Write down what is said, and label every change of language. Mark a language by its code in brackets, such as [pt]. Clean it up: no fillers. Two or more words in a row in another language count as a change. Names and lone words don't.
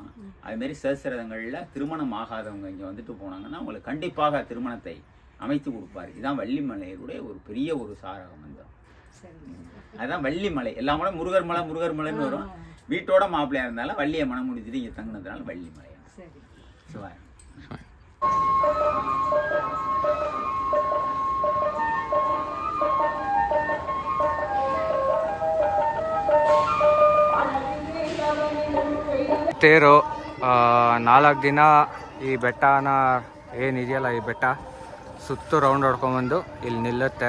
[ta] அதுமாரி சேஸ்திரங்களில் திருமணம் ஆகாதவங்க இங்கே வந்துட்டு போனாங்கன்னா அவங்களுக்கு கண்டிப்பாக திருமணத்தை அமைத்து கொடுப்பாரு. இதுதான் வள்ளிமலையுடைய ஒரு பெரிய ஒரு சாரகம். அந்த அதுதான் வள்ளிமலை. எல்லா மலை முருகர் மலைன்னு வரும். வீட்டோட மாப்பிள்ளையா இருந்தாலும் வள்ளியை மனம் முடிச்சுட்டு இங்கே தங்கினதுனால வள்ளிமலை. சிவாய். [kn] ತೇರು 4 ದಿನ ಈ ಬೆಟ್ಟನ ಏನಿದೆಯಲ್ಲ, ಈ ಬೆಟ್ಟ ಸುತ್ತು ರೌಂಡ್ ಹೊಡ್ಕೊಂಬಂದು ಇಲ್ಲಿ ನಿಲ್ಲುತ್ತೆ.